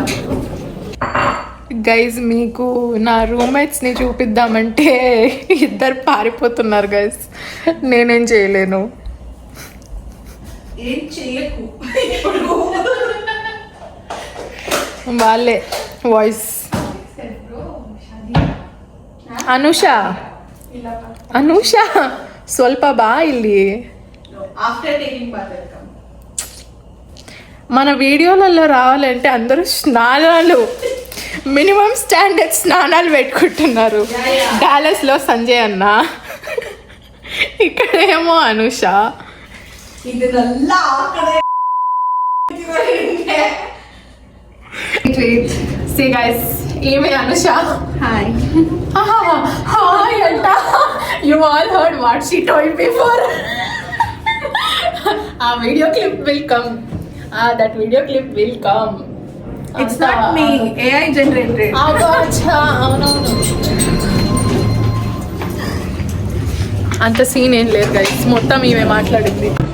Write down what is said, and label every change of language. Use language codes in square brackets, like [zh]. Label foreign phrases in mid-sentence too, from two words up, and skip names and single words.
[te] గైజ్, మీకు నా రూమ్మేట్స్ని చూపిద్దామంటే ఇద్దరు పారిపోతున్నారు గైజ్. నేనేం చేయలేను. ఏం చెయ్యకు ఇప్పుడు. వాళ్ళే వాయిస్. అనుష అనుష [kn] ಸ್ವಲ್ಪ ಬಾ ಇಲ್ಲಿ. [en] after taking bath welcome. [te] మన వీడియోలలో రావాలంటే అందరూ స్నానాలు, [en] minimum standard [te] స్నానాలు పెట్టుకుంటున్నారు. డాలస్లో సంజయ్ అన్న, ఇక్కడేమో అనుష. ఇది నల్లా [en] say guys, [te] ఈమె అనుష. హాయ్. హాయ్ అంట. [en] you all heard what she told before. ఆ video clip will come. that video clip will come. it's not me, AI generated. [te] అవునవును. అంత సీన్ ఏం లేదు గైస్, మొత్తం ఈమె మాట్లాడింది.